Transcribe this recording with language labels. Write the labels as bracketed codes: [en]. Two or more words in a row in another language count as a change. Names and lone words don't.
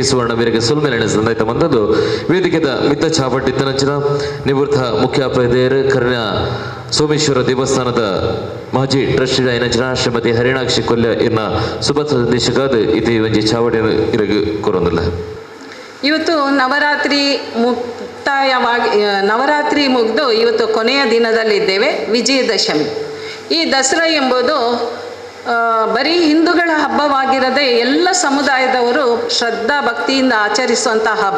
[tcy] ಸುವರ್ಣ ಮೇರೆಗೆ ಸುಲ್ಮೇಲನೆ ಸಂದಾಯಿತ ಬಂದದ್ದು ವೇದಿಕೆದ ಮಿತ್ತ ಚಾಪಟ್ಟಿ ಇತ್ತನಂಚಿನ ನಿವೃತ್ತ ಮುಖ್ಯೋಪಾಧ್ಯಾಯರು ಕರ್ನ ಸೋಮೇಶ್ವರ ದೇವಸ್ಥಾನದ ಮಾಜಿ ಟ್ರಸ್ಟಿ ಐನಂಚಿನ ಶ್ರೀಮತಿ ಹರಿಣಾಕ್ಷಿ ಕೊಲ್ಯ ಇನ್ನ ಶುಭ ಸಂದೇಶಕಾದ ಇದು ಒಂಜಿ ಚಾವಡಿ ಇರಗು ಕೊರೊಂದಿಲ್ಲ. [kn] ಇವತ್ತು ನವರಾತ್ರಿ ನವರಾತ್ರಿ ಮುಗಿದು ಇವತ್ತು ಕೊನೆಯ ದಿನದಲ್ಲಿದ್ದೇವೆ, ವಿಜಯದಶಮಿ. ಈ ದಸರಾ ಎಂಬುದು ಬರೀ ಹಿಂದೂಗಳ ಹಬ್ಬವಾಗಿರದೆ ಎಲ್ಲ ಸಮುದಾಯದವರು ಶ್ರದ್ಧಾ ಭಕ್ತಿಯಿಂದ ಆಚರಿಸುವಂಥ ಹಬ್ಬ.